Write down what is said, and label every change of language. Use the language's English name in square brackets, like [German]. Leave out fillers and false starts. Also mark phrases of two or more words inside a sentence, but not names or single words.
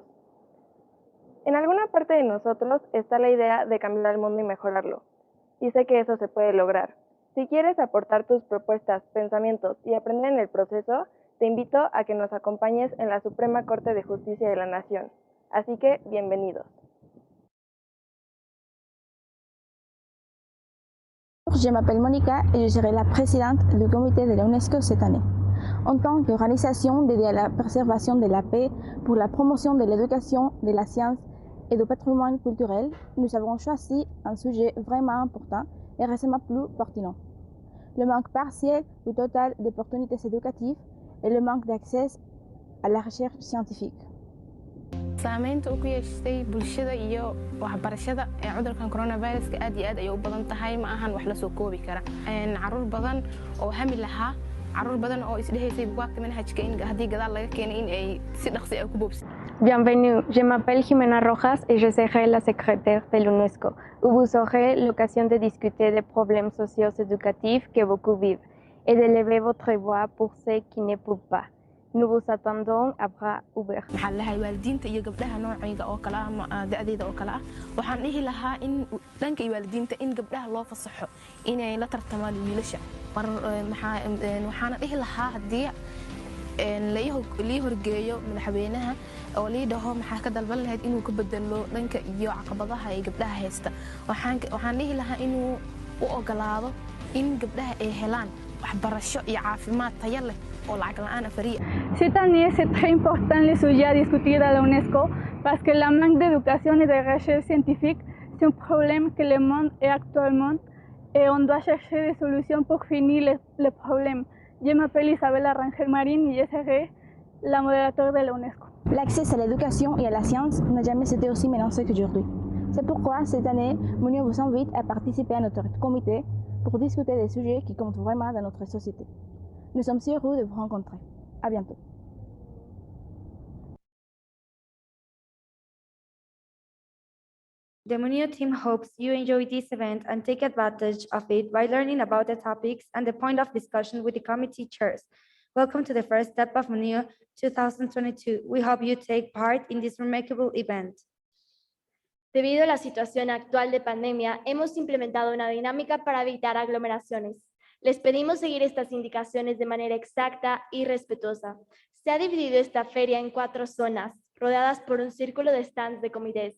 [Spanish] En alguna parte de nosotros está la idea de cambiar el mundo y mejorarlo, y sé que eso se puede lograr. Si quieres aportar tus propuestas, pensamientos y aprender en el proceso, te invito a que nos acompañes en la Suprema Corte de Justicia de la Nación. Así que, bienvenidos. [French] Je m'appelle Monica et je serai la présidente du comité de l'UNESCO cette année. En tant qu'organisation dédiée à la préservation de la paix pour la promotion de l'éducation, de la science et du patrimoine culturel, nous avons choisi un sujet vraiment important et récemment plus pertinent. Le manque partiel ou total d'opportunités éducatives et le manque d'accès à la recherche scientifique. [Somali] saamaynta uu ku yeeshay bulshada iyo waxbarashada ee cudurkan coronavirus aad iyo aad ay u badan tahay ma ahan wax la soo koobi kara caruur badan oo hami lahaa caruur badan oo isdhehaysay buugaagta manhajka in haddii gadaal laga keenay in ay si dhaqsi ah ku boobsi. [French] Bienvenue, je m'appelle Jimena Rojas et je serai la secrétaire de l'UNESCO, où vous aurez l'occasion de discuter des problèmes socio-éducatifs que beaucoup vivent et d'élever votre voix pour ceux qui ne peuvent pas. Nous vous attendons à bras ouverts. [Somali] waxaan lahay waalidiinta iyo gabdhaha noocayga oo kala ah da'deeda oo kala ah waxaan dhihi lahaa in dhanka waalidiinta in gabdhaha loo fasaxo inay la tartamaan wiilasha waxaan dhihi lahaa hadii la horgeeyo madaxweynaha oo liidaho maxaa ka dalban lahayd inuu ka bedelo dhanka iyo caqabadaha ay gabdhaha haysta waxaan dhihi lahaa inuu u ogolaado in gabdhaha ay helaan waxbarasho iyo caafimaad tayo leh. [French] Cette année, c'est très important le sujet à discuter à l'UNESCO parce que le manque d'éducation et de recherche scientifique, c'est un problème que le monde est actuellement et on doit chercher des solutions pour finir le problème. Je m'appelle Isabella Rangel Marín et je serai la modérateur de l'UNESCO. L'accès à l'éducation et à la science n'a jamais été aussi menacé qu'aujourd'hui. C'est pourquoi cette année, Munio vous invite à participer à notre comité pour discuter des sujets qui comptent vraiment dans notre société. Nous sommes si heureux de vous rencontrer. À bientôt. [English] The Munio team hopes you enjoy this event and take advantage of it by learning about the topics and the point of discussion with the committee chairs. Welcome to the first step of Munio 2022. We hope you take part in this remarkable event. [Spanish] Debido a la situación actual de pandemia, hemos implementado una dinámica para evitar aglomeraciones. Les pedimos seguir estas indicaciones de manera exacta y respetuosa. Se ha dividido esta feria en 4 zonas, rodeadas por un círculo de stands de comités.